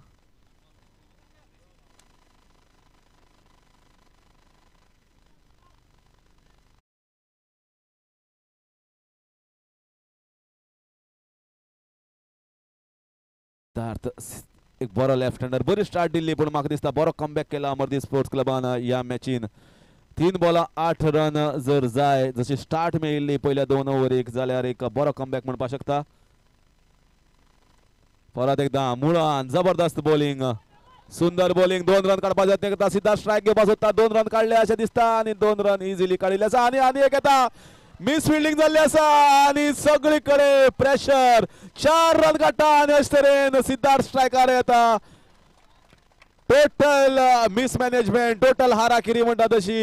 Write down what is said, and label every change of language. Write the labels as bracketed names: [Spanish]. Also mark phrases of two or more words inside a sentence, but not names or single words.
[Konkani] एक बरो [English] left hander [Konkani] बरी स्टार्ट दिल्ली पूण म्हाका दिसता बरो कमबॅक केला अमरदीप स्पोर्ट्स क्लबान ह्या मॅचीन. 3 बॉलां 8 रन जर जाय जशी स्टार्ट मेळिल्ली पयल्या 2 ओव्हरीक जाल्यार एक बरो कमबॅक म्हणपाक शकता. परत एकदा मुळान जबरदस्त बॉलिंग सुंदर बॉलिंग. 2 रन काडपाक यत्न करता सिद्धार्थ स्ट्रायक घेवपाक सोदता. 2 रन काडले अशें दिसता आणि 2 रन इजिली काडिल्ले आसा आणि एक येता [English] miss fielding [Konkani] जाल्ली आसा आणि सगळीकडे प्रेशर. 4 रन काडटा आणि अशे तरेन सिद्धार्थ स्ट्रायकार येता. [English] total mismanagement total harakiri [Konkani] म्हणटा तशी.